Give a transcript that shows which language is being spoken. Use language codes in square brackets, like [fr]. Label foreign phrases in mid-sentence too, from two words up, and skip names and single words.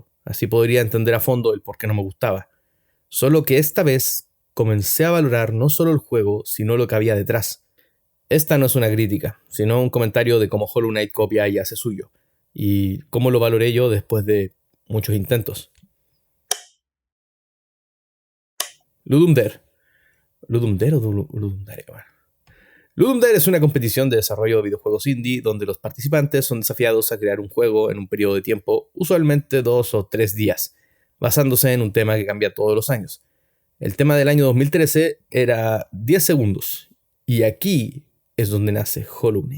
[es] Así podría entender a fondo el por qué no me gustaba. Solo que esta vez comencé a valorar no solo el juego, sino lo que había detrás. Esta no es una crítica, sino un comentario de cómo Hollow Knight copia y hace suyo, y cómo lo valoré yo después de muchos intentos. Ludum Dare. ¿Ludum Dare o Ludum Dare? Bueno. Ludum Dare es una competición de desarrollo de videojuegos indie donde los participantes son desafiados a crear un juego en un periodo de tiempo, usualmente 2 o 3 días, basándose en un tema que cambia todos los años. El tema del año 2013 era 10 segundos, y aquí es donde nace Hollow Knight.